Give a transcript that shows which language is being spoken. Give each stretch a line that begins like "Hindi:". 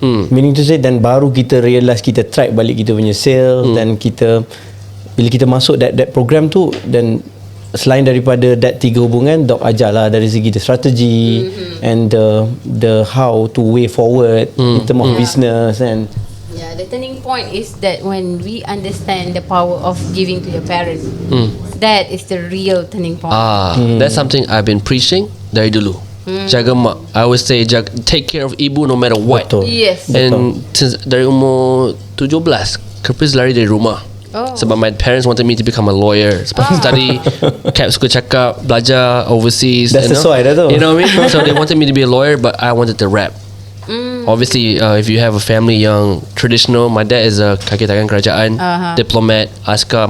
English: Meaning to say,
Malay: dan baru kita realise, kita track balik kita punya sales, dan kita bila kita masuk that program tu, dan selain daripada that 3 hubungan, Doc ajarlah dari segi
English: the strategy and the how to way forward in term of business.
Malay: And
English: Yeah, the turning point is that when we understand the power of giving to your parents, that is the real turning point. That's something I've been preaching
Malay: dari dulu. Jaga mak.
English: I always say take care of ibu no matter what.
Malay: betul.
English: Yes. And since
Malay: dari umur 17, Kerpis lari dari rumah. Sebab
English: my parents wanted me to become a lawyer.
Malay: Sebab study, Cap suka cakap, belajar overseas. Dah sesuai dah tu.
English: You know what I mean? So they wanted me to be a lawyer, but I wanted to rap. Obviously, if you have a family
Malay: yang traditional,
English: my dad is a
Malay: kaki tangan kerajaan,
English: diplomat, askar.